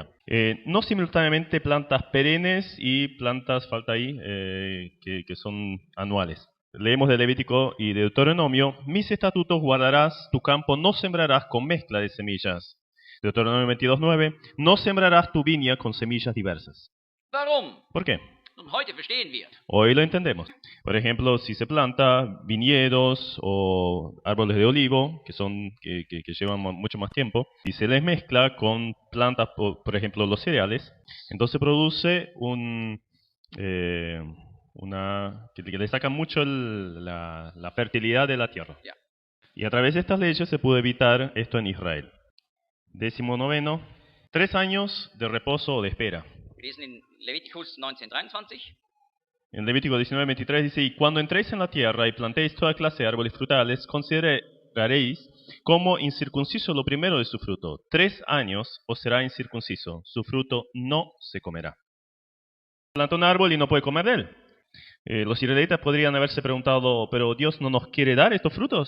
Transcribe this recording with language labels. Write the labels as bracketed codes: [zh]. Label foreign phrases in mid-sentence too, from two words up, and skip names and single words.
[es] No simultáneamente plantas perennes y plantas, falta ahí, que son anuales. Leemos de Levítico y de Deuteronomio: mis estatutos guardarás, tu campo no sembrarás con mezcla de semillas. Deuteronomio 22:9, no sembrarás tu viña con semillas diversas. [de] Warum? [es] ¿Por qué? [de] Nun, heute verstehen wir. [es] Hoy lo entendemos. Por ejemplo, si se planta viñedos o árboles de olivo, que llevan mucho más tiempo, y se les mezcla con plantas, por ejemplo, los cereales, entonces produce que le saca mucho la fertilidad de la tierra. [de] Ja. [es] Y a través de estas leyes se pudo evitar esto en Israel. 19, 3 años de reposo o de espera. [de] Wir lesen in Leviticus 19:23. [es] En Levítico 19:23 dice: y cuando entréis en la tierra y plantéis toda clase de árboles frutales, consideraréis como incircunciso lo primero de su fruto. 3 años os será incircunciso, su fruto no se comerá. Planta un árbol y no puede comer de él. Los israelitas podrían haberse preguntado: ¿pero Dios no nos quiere dar estos frutos?